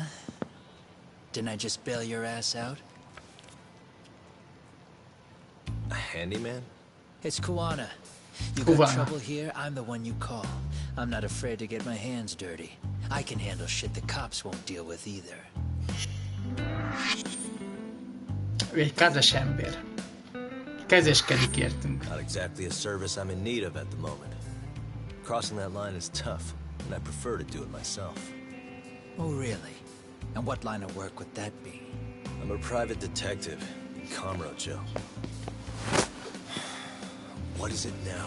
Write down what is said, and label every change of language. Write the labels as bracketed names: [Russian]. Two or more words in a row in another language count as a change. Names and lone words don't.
[English] Didn't I just bail your ass out? A handyman? It's Kuwana. You got trouble here, I'm the one you call. I'm not afraid to get my hands dirty. I can handle shit the cops won't deal with either. [Hungarian] Ő egy kezes ember. Kezeskedik értünk. [English] Not exactly a service I'm in need of at the moment. Crossing that line is tough, and I prefer to do it myself. Oh, really? And what line of work would that be? I'm a private detective in Kamurocho. What is it now?